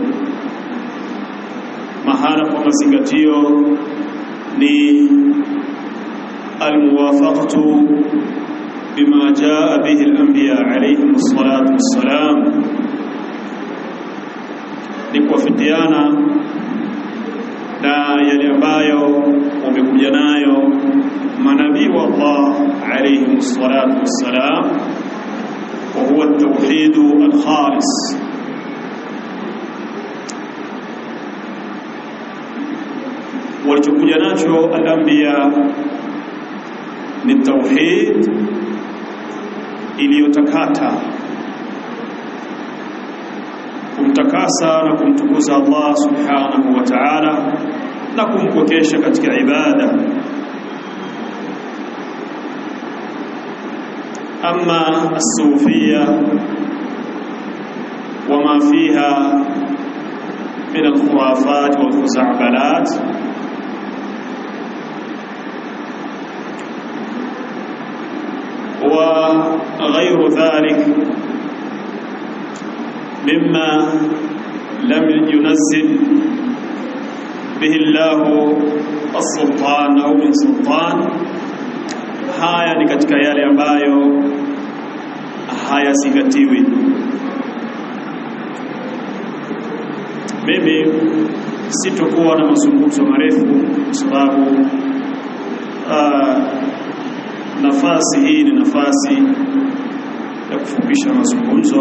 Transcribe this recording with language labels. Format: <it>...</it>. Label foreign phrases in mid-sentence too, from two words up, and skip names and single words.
<sw>Mahala pa mazingatio ni</sw> <ar>الموافقة بما جاء به الأنبياء عليهم الصلاة والسلام,</ar> <sw>ni kuafikiana na yale ambayo wamekuja nayo manabii wa Allah</sw> <ar>عليهم الصلاة والسلام, وهو التوحيد الخالص.</ar> <sw>walichokuja nacho al-anbiya ni tauhid iliyotakata, kumtakasa na kumtukuza Allah</sw> <ar>سبحانه وتعالى</ar> <sw>na kumpokesha katika ibada.</sw> <ar>أما الصوفية وما فيها من الخرافات والخزعبلات وغير ذلك مما لم ينزل به الله السلطان أو من سلطان،</ar> <sw>haya ni katika yale ambayo hayazingatiwi. Mimi sitokuwa na mazungumzo marefu kwa sababu nafasi hii ni nafasi ya kufupisha mazungumzo.</sw>